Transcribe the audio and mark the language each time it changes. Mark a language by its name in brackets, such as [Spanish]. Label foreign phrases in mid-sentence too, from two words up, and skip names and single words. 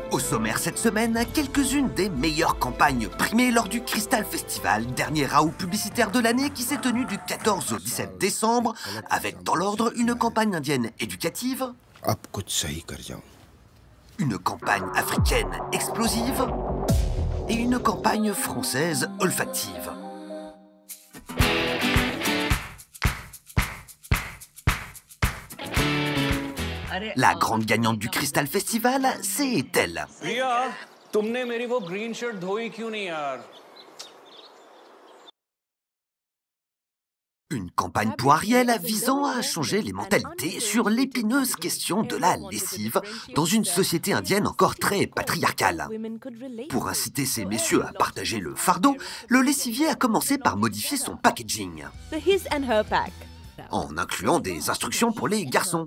[French] sommaire cette semaine, quelques-unes des meilleures campagnes primées lors du Crystal Festival, dernier raout publicitaire de l'année qui s'est tenu du 14 au 17 décembre, avec dans l'ordre une campagne indienne éducative, une campagne africaine explosive et une campagne française olfactive. La grande gagnante du Crystal Festival, c'est elle. Priya, [Hindi] तुमने मेरी वो [English] green shirt [Hindi] धोई क्यों नहीं यार? [French] Une campagne pour Ariel visant à changer les mentalités sur l'épineuse question de la lessive dans une société indienne encore très patriarcale. Pour inciter ces messieurs à partager le fardeau, le lessivier a commencé par modifier son packaging, en incluant des instructions pour les garçons.